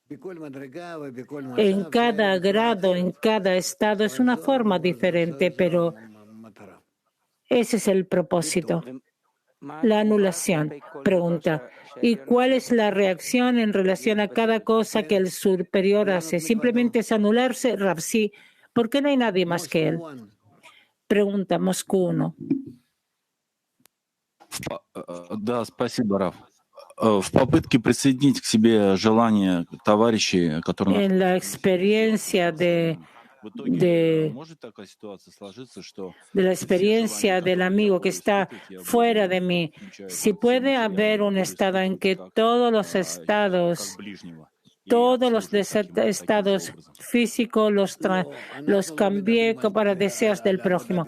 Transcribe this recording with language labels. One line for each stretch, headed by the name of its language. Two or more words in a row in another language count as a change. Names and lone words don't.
Spanish: En cada grado, en cada estado, es una forma diferente, pero ese es el propósito. La anulación. Pregunta. ¿Y cuál es la reacción en relación a cada cosa que el superior hace? ¿Simplemente es anularse? Rav, sí. ¿Por qué no hay nadie más que él? Pregunta, Moscú 1.
Russian: Да, спасибо, Раф. В попытке присоединить к себе желание товарищей, которые...
Spanish: En la experiencia de la experiencia del amigo que está fuera de mí, si puede haber un estado en que todos los estados físicos los cambié para deseos del prójimo.